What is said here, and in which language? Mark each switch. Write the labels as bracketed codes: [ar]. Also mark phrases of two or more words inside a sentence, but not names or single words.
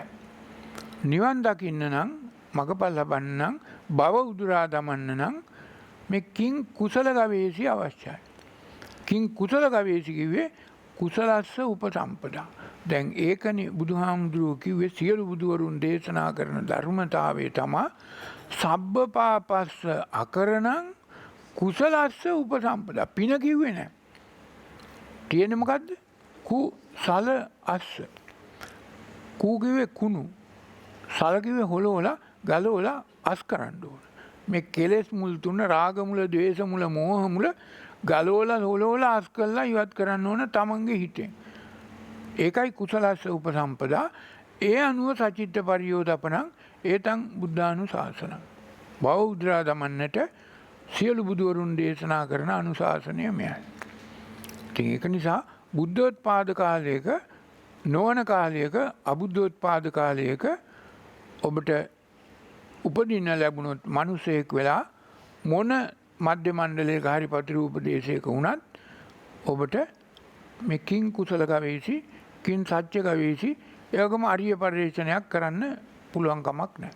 [si] නිවන් දකින්න නම් මගපල් ලබන්න නම් භව උදුරා දමන්න නම් මේ [pi] කිං කුසල ගවේසි [si] අවශ්‍යයි. [pi] කිං කුසල ගවේසි කිව්වේ කුසලස්ස උපසම්පදා. [si] දැන් ඒකනේ බුදුහාමුදුරුවෝ කිව්වේ සියලු බුදුවරුන් දේශනා කරන ධර්මතාවය තමයි [pi] සබ්බ පාපස්ස අකරණං කුසලස්ස උපසම්පදා. [si] පින කිව්වේ නැහැ. තියෙන්නේ මොකද්ද? කුසල අස්ස. කු කිව්වේ කුණු. සල කිව්වේ හොලවලා ගලවලා අස් කරන්න ඕන. මේ කෙලෙස් මුල් තුන රාග මුල, ද්වේෂ මුල, මෝහ මුල ගලවලා හොලවලා අස් කළා ඉවත් කරන්න ඕන තමන්ගේ හිතෙන්. [pi] ඒකයි කුසලස්ස උපසම්පදා. [si] ඒ අනුව [pi] සචිත්ත පරියෝදපනං ඒතං බුද්ධානුශාසනං. [si] භව උද්දරා දමන්නට සියලු බුදුවරුන් දේශනා කරන අනුශාසනය මෙයයි. ඉතින් ඒක නිසා බුද්ධෝත්පාද කාලයක නොවන කාලයක අබුද්ධෝත්පාද කාලයක ඔබට උපදින්න ලැබුණොත් මිනිසෙක් වෙලා මොන මධ්‍ය මණ්ඩලයක හරි පතිරු උපදේශයක වුණත් ඔබට මේ [pi] කිං කුසල ගවේෂි කිං සත්‍ය ගවේෂි [si] ඒකම අරිය පරිශ්‍රණයක් කරන්න පුළුවන් කමක් නැහැ.